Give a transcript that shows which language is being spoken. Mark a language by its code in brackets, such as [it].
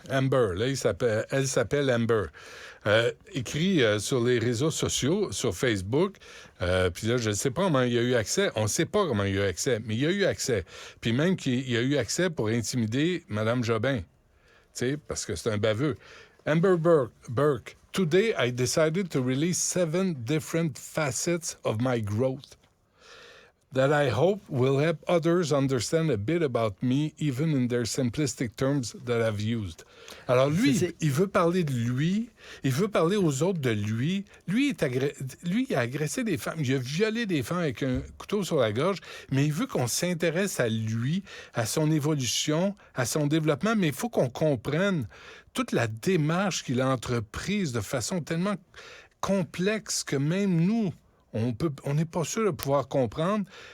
[fr] Amber, là, elle s'appelle Amber. Écrit sur les réseaux sociaux, sur Facebook, puis là, je ne sais pas comment il a eu accès. On ne sait pas comment il a eu accès, mais il a eu accès. Puis même qu'il a eu accès pour intimider Mme Jobin. Parce que c'est un baveux. [en] Amber Burke, today I decided to release 7 different facets of my growth. that I hope will help others understand a bit about me, even in their simplistic terms that I've used. [fr] Alors lui, il veut parler de lui, il veut parler aux autres de lui. Lui, il a agressé des femmes, il a violé des femmes avec un couteau sur la gorge, mais il veut qu'on s'intéresse à lui, à son évolution, à son développement, mais il faut qu'on comprenne toute la démarche qu'il a entreprise de façon tellement complexe que même nous, on n'est pas sûr de pouvoir comprendre.